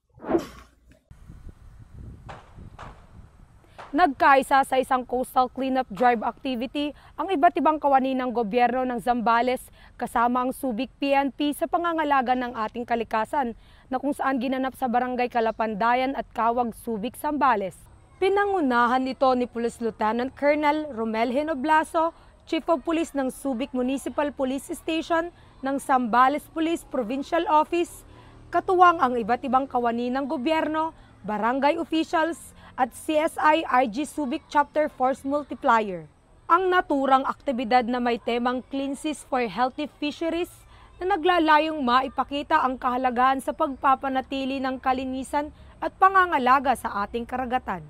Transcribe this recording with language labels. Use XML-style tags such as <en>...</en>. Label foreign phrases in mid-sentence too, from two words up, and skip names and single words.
<tl>Nagkaisa sa isang</tl> <en>coastal cleanup drive activity</en> <tl>ang iba't ibang kawani ng gobyerno ng Zambales kasama ang Subic PNP sa pangangalaga ng ating kalikasan na kung saan ginanap sa Barangay Kalapandayan at Kawag, Subic, Zambales. Pinangunahan ito ni Police Lieutenant Colonel Romel Hinoblaso,</tl> <en>Chief of Police</en> <tl>ng Subic Municipal Police Station ng Zambales Police Provincial Office, katuwang ang iba't ibang kawani ng gobyerno, barangay officials, at CSI IG Subic Chapter Force Multiplier. Ang naturang aktibidad na may temang Clean Seas for Healthy Fisheries na naglalayong maipakita ang kahalagahan sa pagpapanatili ng kalinisan at pangangalaga sa ating karagatan.</tl>